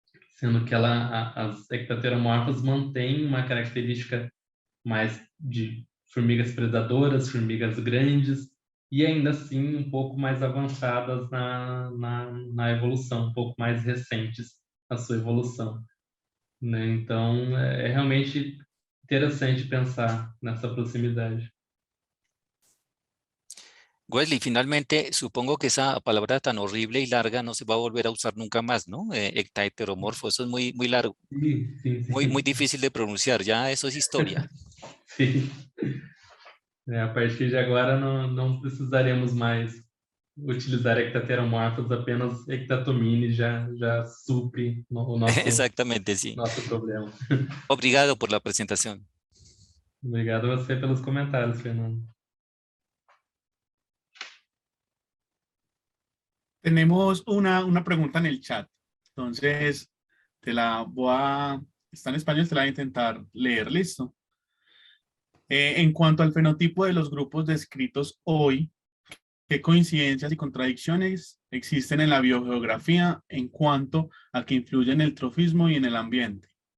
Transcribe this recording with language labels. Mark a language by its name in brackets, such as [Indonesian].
[Portuguese] Sendo que as ectateromorfas mantêm uma característica mais de formigas predadoras, formigas grandes, e ainda assim um pouco mais avançadas na evolução, um pouco mais recentes na sua evolução, né? Então, é realmente interessante pensar nessa proximidade. [Spanish] Wesley, finalmente, supongo que esa palabra tan horrible y larga no se va a volver a usar nunca más, ¿no? Ectaheteromorfo, eso es muy, muy largo, [Portuguese] Sim, sim, sim. [Spanish] muy difícil de pronunciar, ya eso es historia. [Portuguese] Sim. A partir de agora não precisaremos mais utilizar ectateromorfos, apenas ectatomine já supre o [Spanish] Exactamente, sí. [Portuguese] nosso problema. Obrigado [Spanish] por la presentación. [Portuguese] Obrigado a você pelos comentários, Fernando. [Spanish] Tenemos una pregunta en el chat. Entonces, está en español, te la voy a intentar leer, ¿listo? En cuanto al fenotipo de los grupos descritos hoy, ¿qué coincidencias y contradicciones existen en la biogeografía en cuanto a que influyen en el trofismo y en el ambiente?